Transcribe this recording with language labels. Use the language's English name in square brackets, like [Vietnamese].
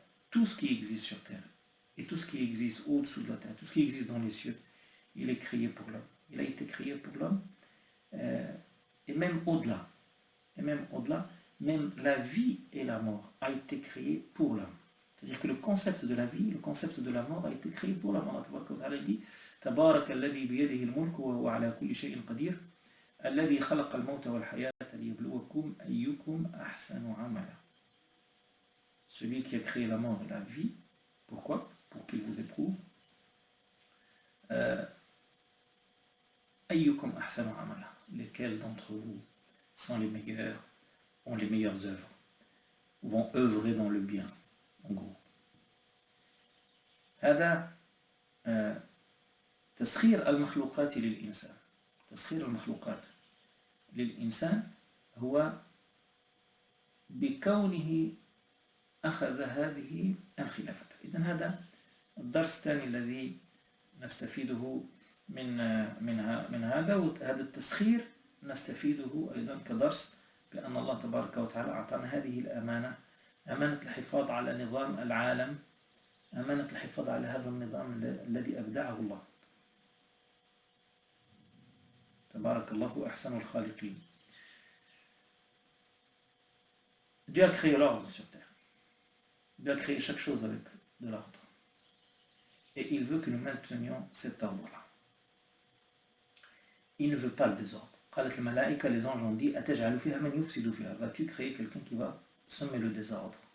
[French] Tout ce qui existe sur Terre et tout ce qui existe au-dessous de la Terre, tout ce qui existe dans les cieux, il est créé pour l'homme. Il a été créé pour l'homme, et même au-delà. Même la vie et la mort a été créé pour l'homme. C'est-à-dire que le concept de la vie, le concept de la mort a été créé pour l'homme. Allah dit [Arabic] تبارك الذي بيده الملك وهو على كل شيء قدير الذي خلق الموت والحياة ليبلوكم أيكم أحسن عملا. [French] Celui qui a créé la mort et la vie, pourquoi? Pour qu'il vous éprouve. [Arabic] Ayyukum ahsanu amala. [French] Lesquels d'entre vous sont les meilleurs, ont les meilleures œuvres, vont œuvrer dans le bien, en gros. [Arabic] هذا تسخير المخلوقات للإنسان. تسخير المخلوقات للإنسان هو بكونه أخذ هذه الخلافة. إذن هذا الدرس الثاني الذي نستفيده من هذا، وهذا التسخير نستفيده أيضا كدرس بأن الله تبارك وتعالى أعطانا هذه الأمانة، أمانة الحفاظ على نظام العالم، أمانة الحفاظ على هذا النظام الذي أبدعه الله. تبارك الله أحسن الخالقين. [French] Dieu a créé l'ordre sur terre. Dieu a créé chaque chose avec de l'ordre. Et il veut que nous maintenions cet ordre-là. Il ne veut pas le désordre. Les anges ont dit vas-tu créer quelqu'un qui va semer le désordre?